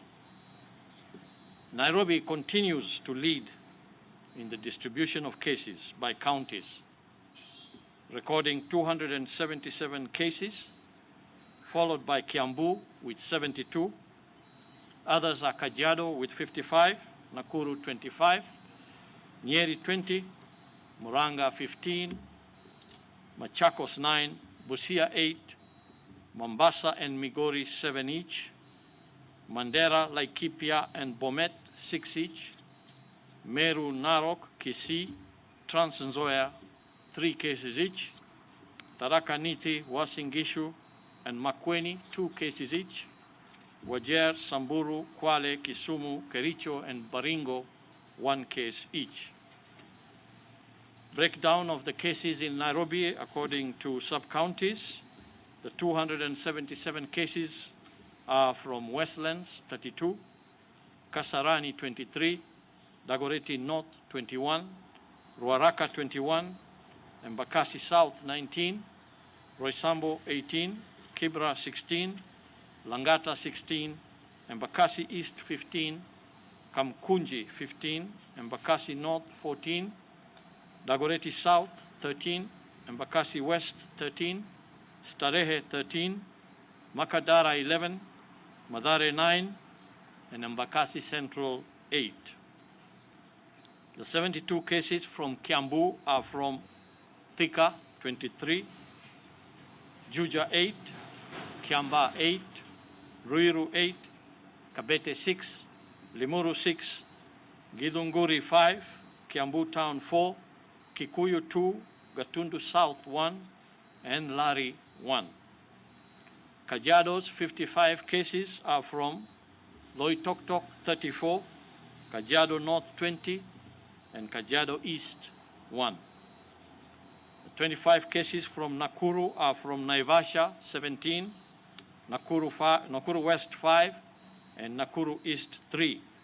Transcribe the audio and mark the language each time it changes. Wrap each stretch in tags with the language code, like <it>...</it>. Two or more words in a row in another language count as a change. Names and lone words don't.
<en>Nairobi continues to lead in the distribution of cases by counties, recording 277 cases, followed by Kiambu with 72. Others are Kajiado with 55, Nakuru 25, Nyeri 20, Muranga 15, Machakos 9, Busia 8, Mombasa and Migori 7 each, Mandera, Laikipia and Bomet 6 each, Meru, Narok, Kisii, Nzoia 3 cases each, Tharaka Nithi, Uasin Gishu and Makueni 2 cases each, Wajir, Samburu, Kwale, Kisumu, Kericho and Baringo 1 case each. Breakdown of the cases in Nairobi according to sub-counties. The 277 cases are from Westlands 32, Kasarani 23, Dagoretti North 21, Ruaraka 21, Embakasi South 19, Roysambo 18, Kibra 16, Langata 16, Embakasi East 15, Kamkunji 15, Embakasi North 14, Dagoretti South 13, Embakasi West 13, Starehe 13, Makadara 11, Madare 9, and Embakasi Central 8. The 72 cases from Kiambu are from Thika 23, Juja 8, Kiamba 8, Ruiru 8, Kabete 6, Limuru 6, Githunguri 5, Kiambu Town 4, Kikuyu 2, Gatundu South 1, and Lari 1. Kajiado's 55 cases are from Loitoktok 34, Kajiado North 20, and Kajiado East 1. The 25 cases from Nakuru are from Naivasha 17, Nakuru West 5, and Nakuru East 3.</en>